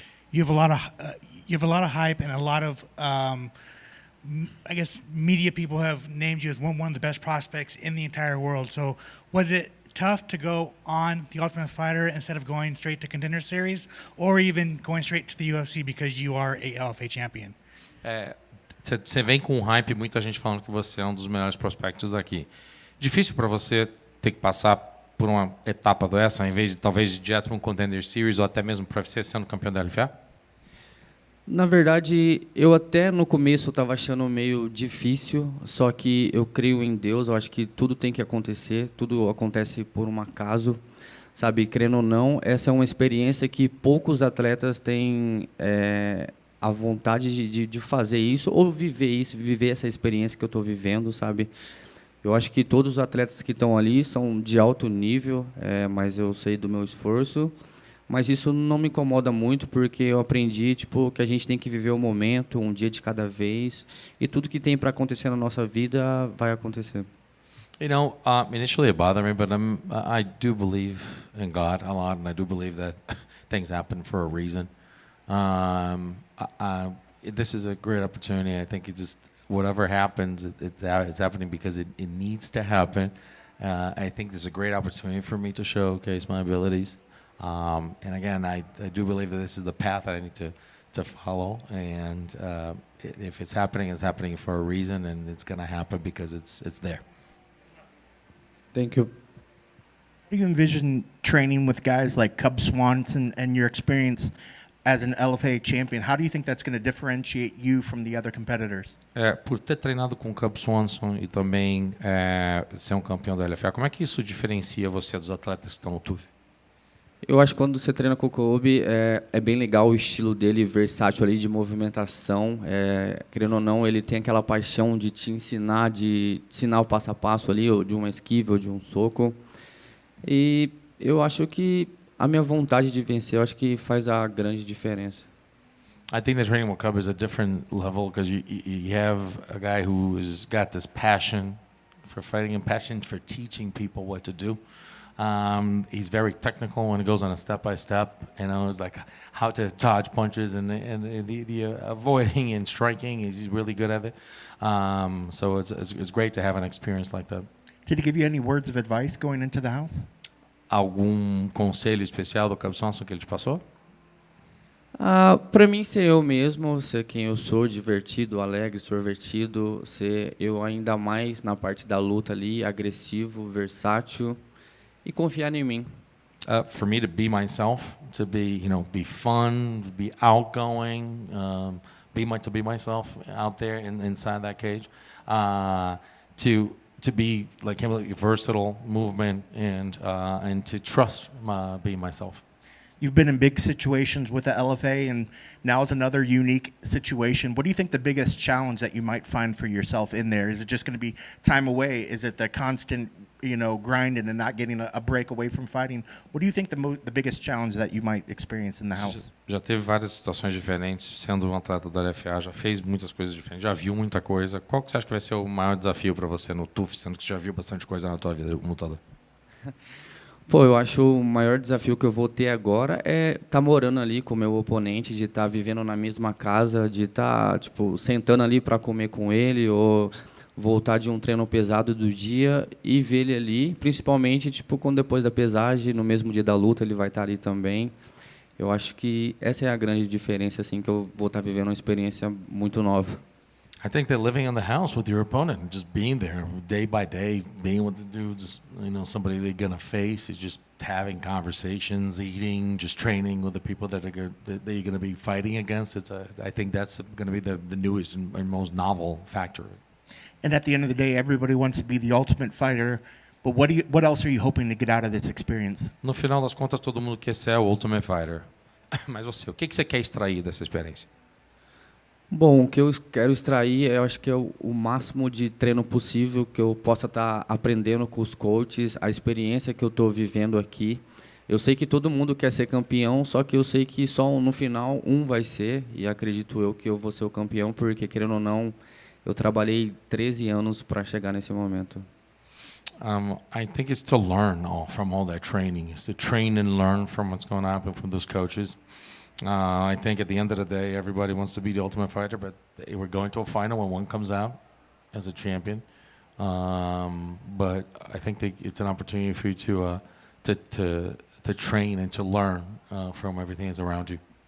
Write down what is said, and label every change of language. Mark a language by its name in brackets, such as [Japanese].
[English] You have a lot of hype and a lot of I guess media people have named you as one of the best prospects in the entire world. So was it tough to go on The Ultimate Fighter instead of going straight to Contender Series, or even going straight to the UFC because you are a LFA champion? [Portuguese] Você vem com um hype, muita gente falando que você é um dos melhores prospectos daqui. Difícil para você ter que passar por uma etapa dessa, em vez de talvez ir direto para um Contender Series ou até mesmo para o UFC sendo campeão da LFA? Na verdade, eu até no começo estava achando meio difícil, só que eu creio em Deus, eu acho que tudo tem que acontecer, tudo acontece por um acaso, sabe? Crendo ou não, essa é uma experiência que poucos atletas têm a vontade de fazer isso, ou viver essa experiência que eu estou vivendo, sabe? Eu acho que todos os atletas que estão ali são de alto nível, mas eu sei do meu esforço. Mas isso não me incomoda muito, porque eu aprendi que a gente tem que viver o momento, um dia de cada vez, e tudo que tem para acontecer na nossa vida vai acontecer. [English] You know, initially it bothered me, but I do believe in God a lot, and I do believe that things happen for a reason. This is a great opportunity. I think it just whatever happens, it's happening because it needs to happen. I think this is a great opportunity for me to showcase my abilities. And again, I do believe that this is the path that I need to follow. And if it's happening for a reason, and it's going to happen because it's there. Thank you. Do you envision training with guys like Cub Swanson and your experience as an LFA champion? How do you think that's going to differentiate you from the other competitors? [Portuguese] Por ter treinado com o Cub Swanson e também ser campeão da LFA, como é que isso diferencia você dos atletas que estão no TUF? Eu acho que quando você treina com o Kobe, é bem legal o estilo dele, versátil ali de movimentação. Querendo ou não, ele tem aquela paixão de te ensinar o passo a passo ali, ou de uma esquiva, ou de um soco. E eu acho que a minha vontade de vencer, eu acho que faz a grande diferença. [English] I think the training with Cub is a different level because you have a guy who's got this passion for fighting and passion for teaching people what to do. He's very technical when it goes on a step-by-step, it's like how to dodge punches and the avoiding and striking. He's really good at it. So it's great to have an experience like that. Did he give you any words of advice going into the house? [Portuguese] Algum conselho especial do Cub Swanson que ele te passou? Para mim, ser eu mesmo, ser quem eu sou, divertido, alegre, extrovertido, ser eu ainda mais na parte da luta ali, agressivo, versátil. E confiar em mim. [English] For me to be myself, to be fun, be outgoing, to be myself out there inside that cage, to be like versatile movement and to trust being myself. You've been in big situations with the LFA, and now it's another unique situation. What do you think the biggest challenge that you might find for yourself in there? Is it just going to be time away? Is it the constant grinding and not getting a break away from fighting? What do you think the biggest challenge that you might experience in the house? [Portuguese] Já teve várias situações diferentes, sendo um atleta da LFA, já fez muitas coisas diferentes, já viu muita coisa. Qual que você acha que vai ser o maior desafio para você no TUF, sendo que você já viu bastante coisa na tua vida como toda? Pô, eu acho o maior desafio que eu vou ter agora é estar morando ali com o meu oponente, de estar vivendo na mesma casa, de estar sentando ali para comer com ele, ou voltar de um treino pesado do dia e ver ele ali, principalmente quando depois da pesagem, no mesmo dia da luta, ele vai estar ali também. Eu acho que essa é a grande diferença, assim, que eu vou estar vivendo uma experiência muito nova. [English] I think that living in the house with your opponent, just being there day by day, being with the dudes, somebody they're gonna face, is just having conversations, eating, just training with the people that you're gonna be fighting against. I think that's gonna be the newest and most novel factor. And at the end of the day, everybody wants to be the ultimate fighter. But what else are you hoping to get out of this experience? [Portuguese] No final das contas, todo mundo quer ser o ultimate fighter. Mas você, o que você quer extrair dessa experiência? Bom, o que eu quero extrair, eu acho que é o máximo de treino possível que eu possa estar aprendendo com os coaches, a experiência que eu estou vivendo aqui. Eu sei que todo mundo quer ser campeão, só que eu sei que só no final um vai ser, e acredito eu que eu vou ser o campeão, porque, querendo ou não, eu trabalhei 13 anos para chegar nesse momento. [English] I think it's to learn from all that training. It's to train and learn from what's going to happen from those coaches. I think at the end of the day, everybody wants to be the ultimate fighter, but we're going to a final when one comes out as a champion. But I think it's an opportunity for you to train and to learn from everything that's around you.